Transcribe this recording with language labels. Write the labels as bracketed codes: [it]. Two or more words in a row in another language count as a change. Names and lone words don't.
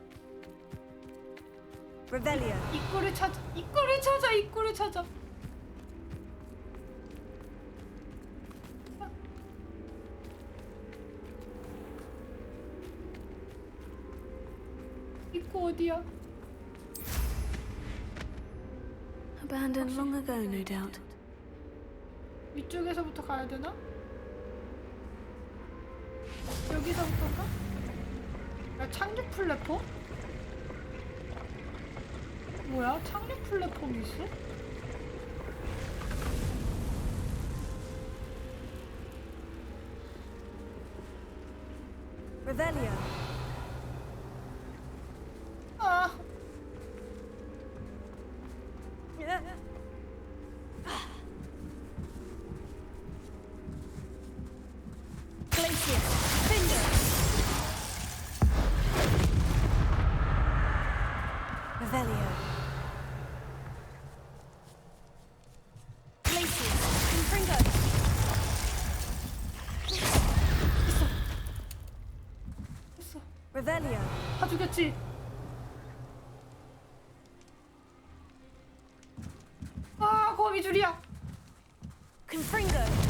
[la] Revelio. [ko] 입구를 찾아. 입구 어디야? [en] Abandoned long ago, no doubt. [ko] 위쪽에서부터 가야 되나? 여기서부터인가? 야, 착륙 플랫폼? 뭐야? 착륙 플랫폼이 있어? [la] Revelio. [ko] 아, [en] Glacier. Finger. [la] Revelio. [en] Glacier. Fringo. [ko] 됐어. [la] Revelio. [ko] 다 죽였지? 아, 거미 줄이야. [la] Confringo.